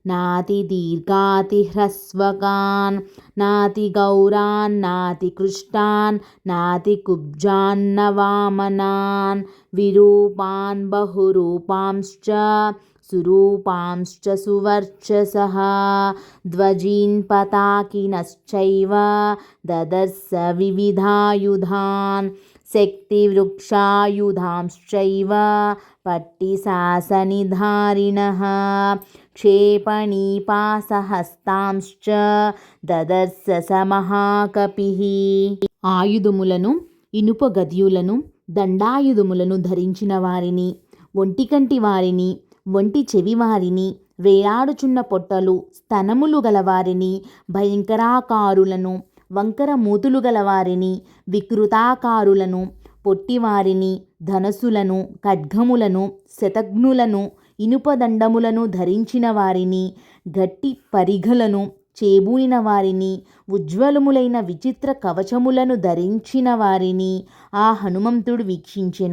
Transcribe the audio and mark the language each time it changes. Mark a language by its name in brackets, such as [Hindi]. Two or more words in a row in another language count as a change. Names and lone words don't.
[Sanskrit] नातिदीर्घातिह्रस्वकान् नातिगौरान् नातिकृष्टान् नातिकुब्जान्न वामनान् विरूपान् बहुरूपांश्च सुरूपांश्च सुवर्चसः ध्वजीन् पताकिनश्चैव ददर्श विविधायुधान् शक्तिवृक्षायुधांश्चैव पट्टिशासनिधारिणः क्षेपणीपासहस्तांश्च ददर्श स महाकपिः. [Telugu] ఆయుధములను, ఇనుప గద్యులను, దండాయుధములను ధరించిన వారిని, ఒంటికంటి వారిని, ఒంటి చెవి వారిని, వేలాడుచున్న పొట్టలు స్తనములు గలవారిని, భయంకరాకారులను, వంకర మూతులు గలవారిని, వికృతాకారులను, పొట్టివారిని, ధనస్సులను, ఖడ్గములను, శతఘ్నులను, ఇనుపదండములను ధరించిన వారిని, గట్టి పరిఘలను చేబూనిన వారిని, ఉజ్వలములైన విచిత్ర కవచములను ధరించిన వారిని ఆ హనుమంతుడు వీక్షించెను.